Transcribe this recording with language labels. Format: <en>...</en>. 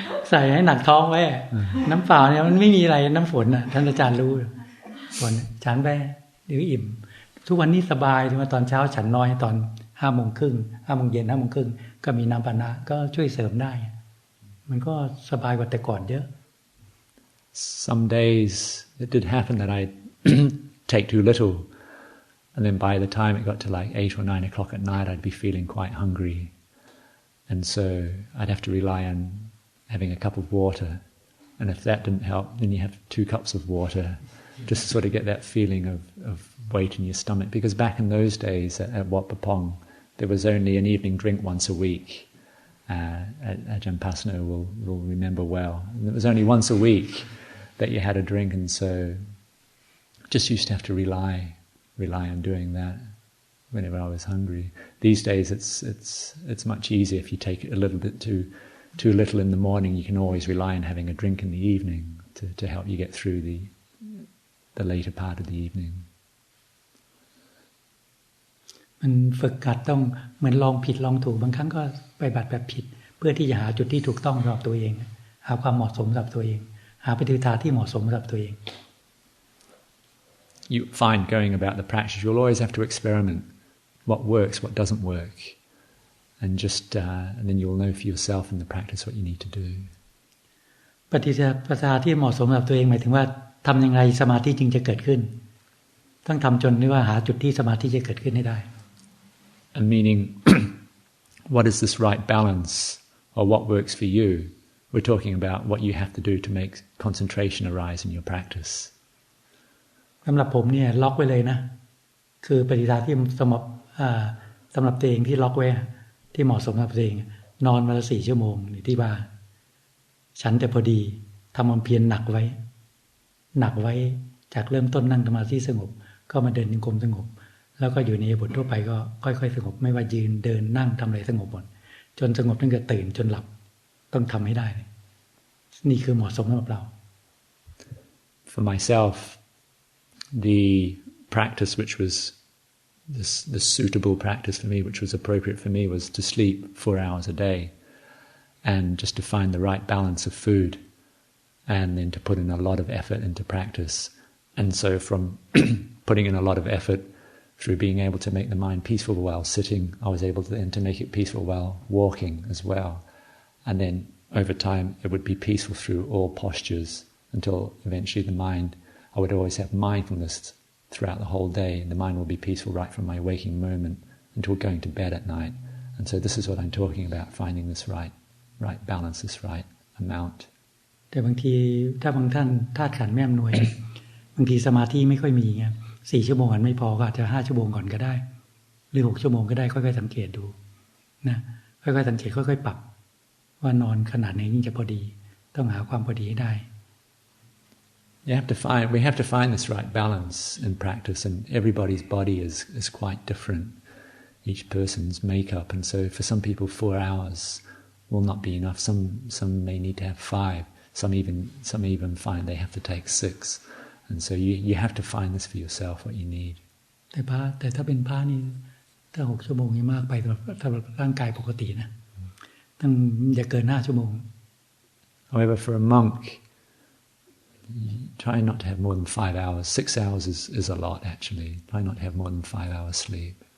<th>ใส่ให้หนักท้องไว้น้ำเปล่าเนี่ยมันไม่มีอะไรน้ำฝนน่ะท่านอาจารย์รู้ฝนฉันไปเดี๋ยวอิ่มทุกวันนี้สบายถึงว่าตอนเช้าฉันน้อยตอน 5:30 5:00 เย็น 5:30 ก็มีน้ำปานะก็ช่วยเสริมได้มันก็สบายกว่าแต่ก่อนเยอะ</th> <en>Some days it did happen that I take too little, and then by the time it got to like 8 or 9 o'clock at night, I'd be feeling quite hungry, and so I'd have to rely on having a cup of water, and if that didn't help, then you have 2 cups of water, just to sort of get that feeling of weight in your stomach. Because back in those days at Wat Pah Pong, there was only an evening drink once a week. Ajahn Pasno will remember well. And it was only once a week that you had a drink, and so just used to have to rely on doing that whenever I was hungry. These days it's much easier. If you take a little bit too little in the morning, you can always rely on having a drink in the evening to help you get through the later part of the evening.</en> <th>มันฝึกหัดต้องเหมือนลองผิดลองถูกบางครั้งก็ไปบัดแบบผิดเพื่อที่จะหาจุดที่ถูกต้องสำหรับตัวเองหาความเหมาะสมสำหรับตัวเองหาปฏิปทาที่เหมาะสมสำหรับตัวเอง</th> <en>You find going about the practice, you'll always have to experiment what works, what doesn't work. and just and then you'll know for yourself in the practice what you need to do.</en> <th>ปฏิปทาที่เหมาะสมกับตัวเองหมายถึงว่าทำยังไงสมาธิจึงจะเกิดขึ้นต้องทำจนที่ว่าหาจุดที่สมาธิจะเกิดขึ้นให้ได้</th> <en>And meaning what is this right balance or what works for you? We're talking about what you have to do to make concentration arise in your practice.</en> <th>สำหรับผมเนี่ยล็อกไว้เลยนะคือปฏิปทาที่สำหรับตัวเองที่ล็อกไว้ที่เหมาะสมกับตัวเองนอนวันละ4 ชั่วโมงอยู่ที่บ้านฉันแต่พอดีทำความเพียรหนักไว้จากเริ่มต้นนั่งสมาธิสงบก็มาเดินจงกรมสงบแล้วก็อยู่ในบททั่วไปก็ค่อยๆสงบไม่ว่ายืนเดินนั่งทำอะไรสงบหมดจนสงบตั้งแต่ตื่นจนหลับต้องทำให้ได้นี่คือเหมาะสมสำหรับเรา</th> <en>For myself, the practice which was the suitable practice for me, which was appropriate for me, was to sleep 4 hours a day, and just to find the right balance of food, and then to put in a lot of effort into practice. And so, from putting in a lot of effort through being able to make the mind peaceful while sitting, I was able to then to make it peaceful while walking as well, and then over time it would be peaceful through all postures until eventually the mind. I would always have mindfulness throughout the whole day, and the mind will be peaceful right from my waking moment until going to bed at night. And so this is what I'm talking about, finding this right balance, this right amount.</en> <th>แต่บางทีถ้าบางท่านธาตุขันธ์ไม่อำนวย บางทีสมาธิไม่ค่อยมีไง4 ชั่วโมงไม่พอก็อาจจะ5 ชั่วโมงก่อนก็ได้หรือ6 ชั่วโมงก็ได้ค่อยๆสังเกตดูนะค่อยๆสังเกตค่อยๆปรับว่านอนขนาดไหนยิ่งจะพอดีต้องหาความพอดีให้ได้</th> <en>we have to find this right balance in practice, and everybody's body is quite different, each person's makeup, and so for some people 4 hours will not be enough. Some may need to have 5. Some even find they have to take 6, and so you have to find this for yourself what you need.</en> <th>แต่ถ้าเป็นพระนี่ถ้า6 ชั่วโมงนี่มากไปสำหรับร่างกายปกตินะต้องอย่าเกิน5 ชั่วโมง</th> <en>However, for a monk,try not to have more than 5 hours. 6 hours is a lot, actually. Try not to have more than 5 hours sleep.</en>